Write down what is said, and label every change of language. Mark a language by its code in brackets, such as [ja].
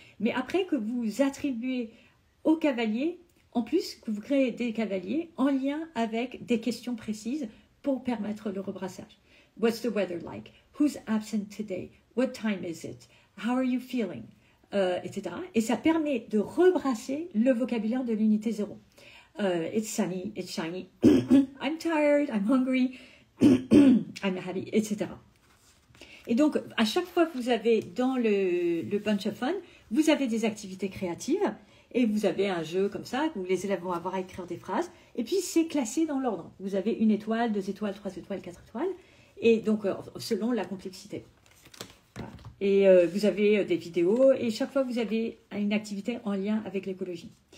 [fr] Mais après que vous attribuez aux cavaliers, en plus que vous créez des cavaliers en lien avec des questions précises pour permettre le rebrassage. [en] What's the weather like? Who's absent today? What time is it? How are you feeling? Etc. [fr] Et ça permet de rebrasser le vocabulaire de l'unité 0. [en] It's sunny, it's shiny, I'm tired, I'm hungry, I'm happy, etc. [fr] Et donc, à chaque fois que vous avez dans le Bunch of Fun, vous avez des activités créatives et vous avez un jeu comme ça où les élèves vont avoir à écrire des phrases. Et puis, c'est classé dans l'ordre. Vous avez 1 étoile, 2 étoiles, 3 étoiles, 4 étoiles. Et donc, selon la complexité. Voilà. Et vous avez des vidéos et chaque fois, vous avez une activité en lien avec l'écologie.